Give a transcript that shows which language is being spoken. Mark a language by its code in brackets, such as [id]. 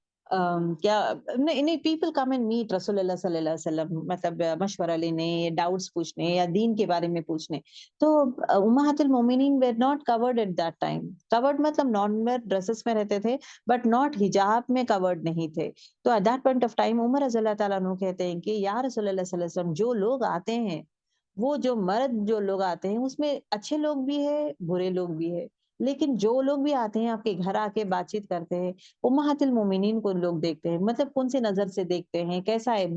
[ur] کیا نہیں [en] people come and meet [ur] رسول اللہ صلی اللہ علیہ وسلم، مطلب مشورہ لینے، ڈاؤٹس پوچھنے یا دین کے بارے میں پوچھنے. [en] تو امہات المومنین were not covered at that time. [ur] covered مطلب نارمل ڈریسز میں رہتے تھے [en] but not [ur] حجاب میں covered نہیں تھے. تو [en] at that point of time [ur] عمر رضی اللہ تعالیٰ عنہ کہتے ہیں کہ یا رسول اللہ صلی اللہ علیہ وسلم، جو لوگ آتے ہیں، وہ جو مرد جو لوگ آتے ہیں اس میں اچھے لوگ بھی ہے، برے لوگ بھی ہے، لیکن جو لوگ بھی آتے ہیں آپ کے گھر آ کے بات چیت کرتے ہیں، امہات المومنین کو لوگ دیکھتے ہیں، مطلب کون سی نظر سے دیکھتے ہیں، کیسا ہے.